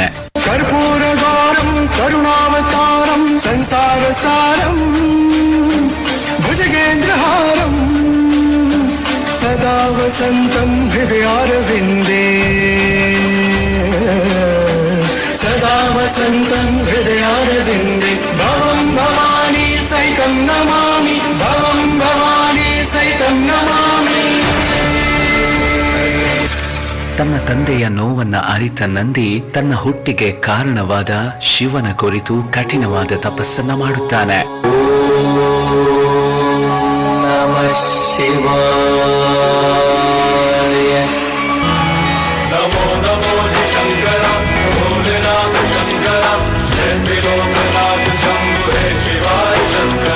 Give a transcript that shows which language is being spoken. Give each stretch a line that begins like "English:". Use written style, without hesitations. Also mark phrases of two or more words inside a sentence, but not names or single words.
Sanskrit: ಕರ್ಪೂರ ಗೌರಂ ಕರುಣಾವತಾರಂ ಸಂಸಾರ ಸಾರಂ ಭುಜಗೇಂದ್ರಹಾರಂ ಸದಾ ವಸಂತಂ ಹೃದಯಾರವಿಂದೇ ಸದಾ ವಸಂತಂ ಹೃದಯಾರವಿಂದೇ ಭವಂ ಭವಾನಿ ಸಹಿತಂ ನಮಾಮಿ ಭವಂ ಭವಾನಿ ಸಹಿತಂ ನಮಾಮಿ
Kannada: ತನ್ನ ತಂದೆಯ ನೋವನ್ನ ಅರಿತ ನಂದಿ ತನ್ನ ಹುಟ್ಟಿಗೆ ಕಾರಣವಾದ ಶಿವನ ಕುರಿತು ಕಠಿಣವಾದ ತಪಸ್ಸನ್ನ ಮಾಡುತ್ತಾನೆ.
Sanskrit: ನಮಃ ಶಿವಾಯ.
Hindi: नमो नमो शंकर भोलेनाथ शंकर त्रिलोकनाथ शंभु हे शिवाय शंकर.